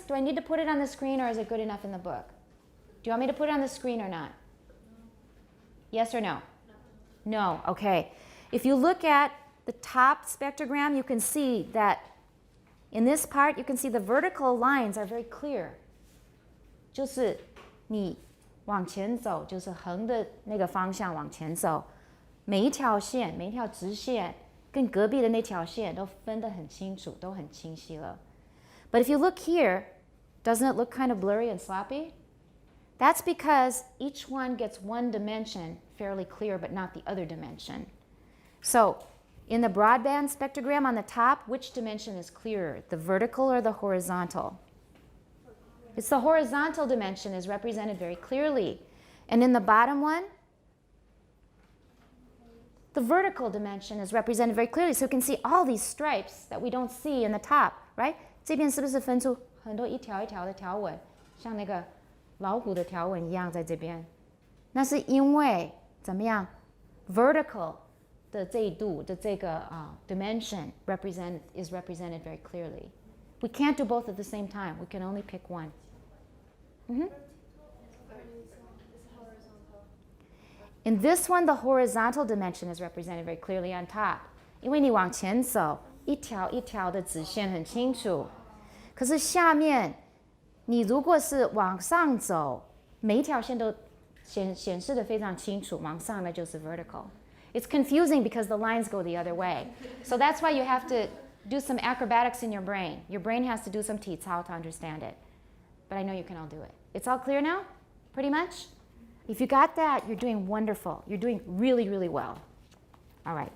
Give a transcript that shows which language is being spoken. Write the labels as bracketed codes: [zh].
[en] Do I need to put it on the screen, or is it good enough in the book? Do you want me to put it on the screen or not? Yes or no? No. Okay. If you look at the top spectrogram, you can see that in this part, you can see the vertical lines are very clear. [zh] 就是你往前走，就是横的那个方向往前走，每一条线，每一条直线跟隔壁的那条线都分得很清楚，都很清晰了。 [en] But if you look here, doesn't it look kind of blurry and sloppy? That's because each one gets one dimension fairly clear, but not the other dimension. So in the broadband spectrogram on the top, which dimension is clearer, the vertical or the horizontal? It's the horizontal dimension is represented very clearly. And in the bottom one, the vertical dimension is represented very clearly. So you can see all these stripes that we don't see in the top, right? [zh] 这边是不是分出很多一条一条的条纹，像那个老虎的条纹一样在这边？那是因为怎么样 ？vertical 的这一度的这个 [en] dimension is represented very clearly. We can't do both at the same time. We can only pick one. In this one, the horizontal dimension is represented very clearly on top. [zh] 因为你往前走，一条一条的直线很清楚。可是下面，你如果是往上走，每一条线都显示得非常清楚，往上的就是 vertical. [en] It's confusing because the lines go the other way. So that's why you have to do some acrobatics in your brain. Your brain has to do some 体操 to understand it. But I know you can all do it. It's all clear now? Pretty much? If you got that, you're doing wonderful. You're doing really, really well. All right.